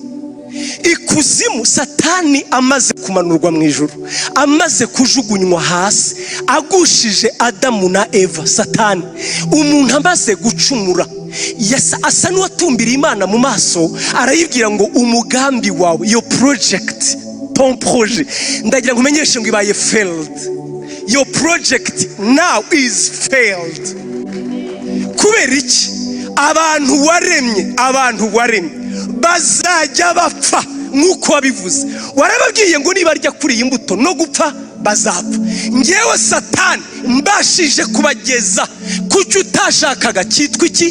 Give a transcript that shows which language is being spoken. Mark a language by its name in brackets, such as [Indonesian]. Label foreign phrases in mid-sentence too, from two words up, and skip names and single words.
[Kinyarwanda] Ikuzimu Satani amaze kumanurwa mu ijuru, amaze kujugunywa hasi, agushije Adamu na Eva. Satani umuntu amaze gucumura, asa n'uwatumbiriye Imana mu maso, arayibwira ngo umugambi wawe, [English] your project, [French] ton projet, [Kinyarwanda] ndagira ngo umenyeshe ngo ibaye failed. [English] Your project now is failed. [Kinyarwanda] Kubera iki? Abantu waremye bazajya bapfa nk'uko wabivuze. Warababwiye ngo nibarya kuri iyi mbuto no gupfa bazapfa. Ngewe Satani mbashije kubageza kucyo utashakaga cyitwa iki?